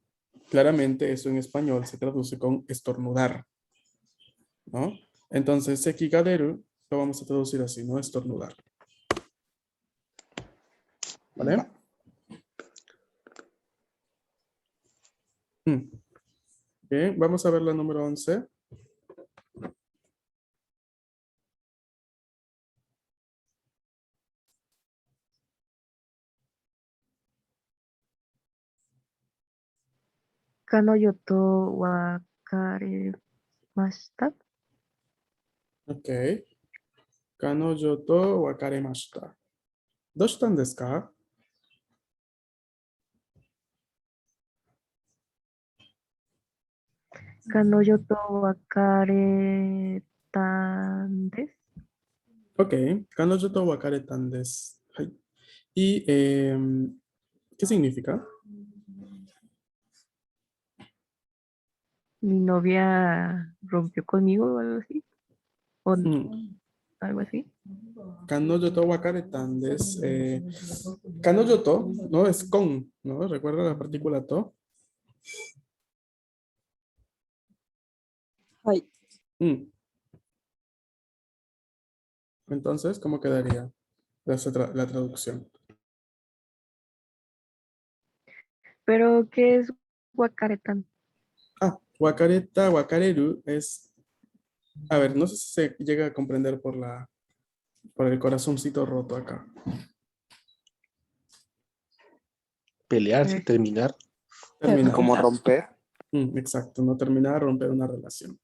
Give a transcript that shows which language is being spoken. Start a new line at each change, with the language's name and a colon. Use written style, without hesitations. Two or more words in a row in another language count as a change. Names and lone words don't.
Spanish: Claramente, eso en español se traduce con estornudar, ¿no? Entonces,
Japanese: 咳が出る
Spanish: lo vamos a traducir así, ¿no? Estornudar. ¿Vale? Va. Mm. Bien, vamos a ver la número 11.
Japanese: 彼女と別れました.
Spanish: Ok.
Japanese: 彼女と別れました. どうしたですか? 彼女と別れたんです.
Spanish: Ok.
Japanese: 彼女と別れたんです. Hai.
Spanish: ¿Y qué significa? Mi novia rompió conmigo o algo así. O Mm. algo así.
Japanese: 彼女と別れたんです。彼女と,
Spanish: ¿no? Es con, ¿no? ¿Recuerda la partícula to?
Japanese: はい。 Mm.
Spanish: Entonces, ¿cómo quedaría la traducción? Pero, ¿qué es wakaretan? Ah,
Japanese: 別れた、別れる
Spanish: es, a ver, no sé si se llega a comprender por el corazoncito roto acá. Pelearse, terminar. Terminar. Como romper. Exacto, no terminar, romper una relación.